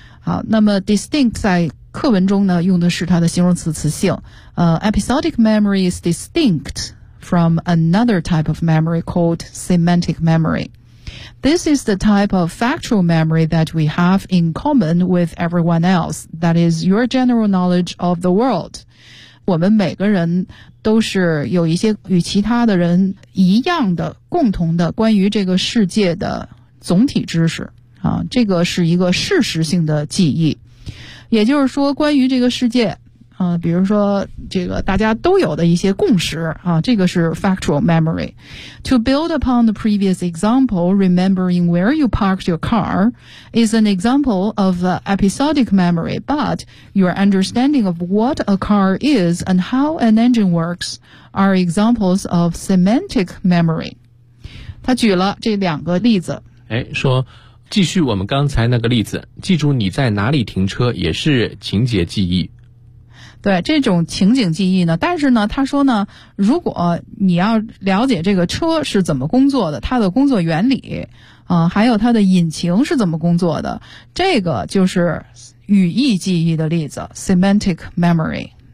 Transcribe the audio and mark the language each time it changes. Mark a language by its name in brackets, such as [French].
[Chinese] 好，那么 distinct 在课文中呢用的是它的形容词词性， [English] episodic memory is distinct from another type of memory called semantic memoryThis is the type of factual memory that we have in common with everyone else. That is your general knowledge of the world. [Chinese] 我们每个人都是有一些与其他的人一样的共同的关于这个世界的总体知识啊，这个是一个事实性的记忆。也就是说关于这个世界啊，比如说这个大家都有的一些共识啊，这个是 factual memory. [English] To build upon the previous example, remembering where you parked your car is an example of episodic memory, but your understanding of what a car is and how an engine works are examples of semantic memory. [Chinese] 他举了这两个例子。哎，说继续我们刚才那个例子，记住你在哪里停车也是情节记忆。对，这种情景记忆呢，但是呢，他说呢，如果你要了解这个车是怎么工作的，它的工作原理，还有它的引擎是怎么工作的，这个就是语义记忆的例子 ,semantic memory。